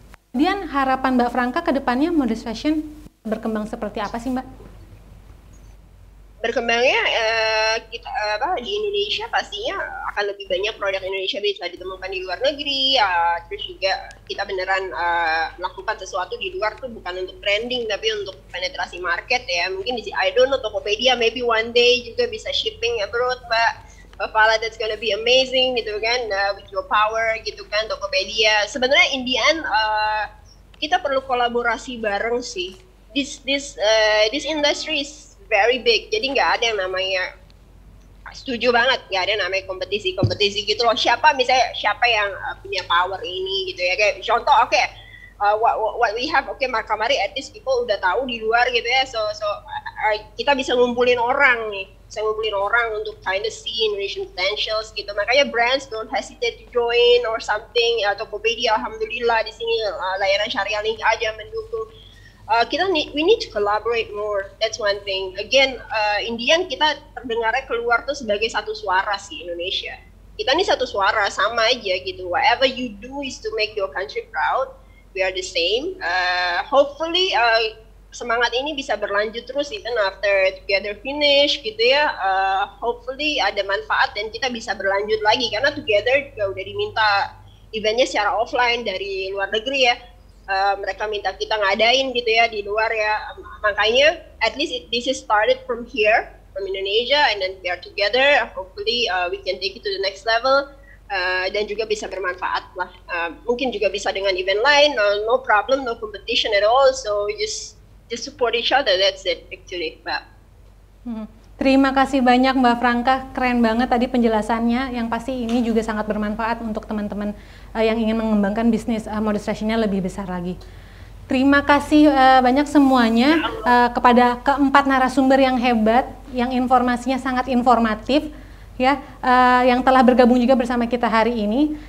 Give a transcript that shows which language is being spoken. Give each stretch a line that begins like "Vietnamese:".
Indonesian: Kemudian harapan Mbak Franka ke depannya modest fashion berkembang seperti apa sih Mbak? Berkembangnya kita di Indonesia pastinya akan lebih banyak produk Indonesia bisa ditemukan di luar negeri, terus juga kita beneran melakukan sesuatu di luar tuh bukan untuk branding tapi untuk penetrasi market ya.
English: Mungkin I don't know, Tokopedia maybe one day
Indonesian: juga bisa
English: shipping abroad Mbak. Fala, that's gonna be amazing
Indonesian: gitu kan,
English: with your power gitu kan, Tokopedia.
Indonesian: Sebenarnya
English: in the end
Indonesian: kita perlu kolaborasi bareng sih.
English: This industry is very big,
Indonesian: jadi nggak ada yang namanya, setuju banget, nggak ada yang namanya kompetisi gitu loh. Siapa yang punya power ini gitu ya, kayak contoh
English: what we have,
Indonesian: Makamari at least people udah tahu di luar gitu ya, so kita bisa ngumpulin orang untuk
English: kind of see Indonesian potentials
Indonesian: gitu. Makanya
English: brands don't hesitate to join or something.
Indonesian: Tokopedia alhamdulillah di sini layanan Syariah Link aja mendukung.
English: We need to collaborate more. That's one thing. Again, in the end
Indonesian: kita terdengarnya keluar tuh sebagai satu suara sih Indonesia. Kita ini satu suara, sama aja gitu.
English: Whatever you do is to make your country proud. We are the same. Hopefully
Indonesian: semangat ini bisa berlanjut terus
English: even after Together finish gitu ya.
Indonesian: Hopefully ada manfaat dan kita bisa berlanjut lagi, karena Together juga udah diminta eventnya secara offline dari luar negeri ya. Mereka minta kita ngadain gitu ya di luar ya, makanya
English: at least this is started from here, from Indonesia, and then we are together. Hopefully we can take it to the next level,
Indonesian: dan juga bisa bermanfaat lah. Mungkin juga bisa dengan event lain,
English: no problem, no competition at all. So just support each other, that's it actually, Mbak.
Indonesian: Terima kasih banyak Mbak Franka, keren banget tadi penjelasannya, yang pasti ini juga sangat bermanfaat untuk teman-teman yang ingin mengembangkan bisnis modest fashionnya lebih besar lagi. Terima kasih banyak semuanya kepada keempat narasumber yang hebat, yang informasinya sangat informatif ya, yang telah bergabung juga bersama kita hari ini.